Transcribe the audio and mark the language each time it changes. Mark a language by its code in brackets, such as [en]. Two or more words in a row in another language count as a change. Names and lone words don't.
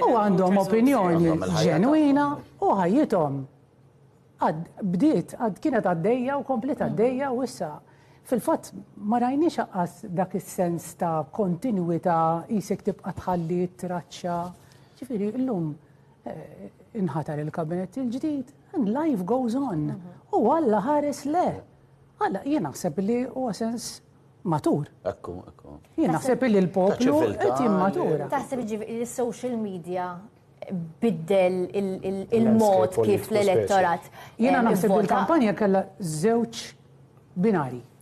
[mt] U għandhom opinjoni ġenwina u ħajjithom. Bdiet, kienet għaddejja u komplet għaddejja u issa fil-fatt ma rajniex aqqas dak is-sens ta' kontinwità isek tibqa' tħalli traċċa. Ġifieri llum inħatar il-kabinet il-ġdid [en] and life goes on. [mt] U Alla ħares le. Alla jien naħseb li huwa sens matur. Ekku. Jien naħseb li l-poplu qed jimmatura. Taħseb ġifieri il- [en] social media [mt] biddel il-mod kif l-elettorat. Jiena naħseb il-kampanja kellha żewġ binari.